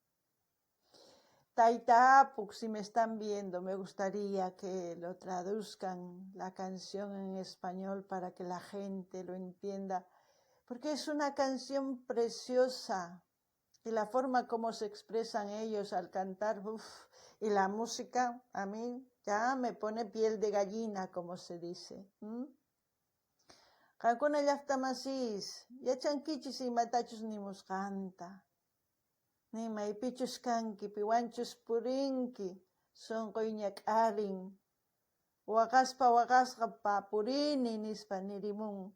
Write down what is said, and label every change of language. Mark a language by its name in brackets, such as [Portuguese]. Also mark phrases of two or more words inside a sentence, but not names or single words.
[Spanish] Taitapuk, si me están viendo, me gustaría que lo traduzcan la canción en español para que la gente lo entienda, porque es una canción preciosa y la forma como se expresan ellos al cantar, y la música a mí ya me pone piel de gallina, como se dice. [Quechua] Qankuna llaqtamasis, yachankichis imatachus nimusqanta, nimaypichus kanki, piwanchus purinki, sonqoy ñak'arin, waqasqa purini nispa nirimun.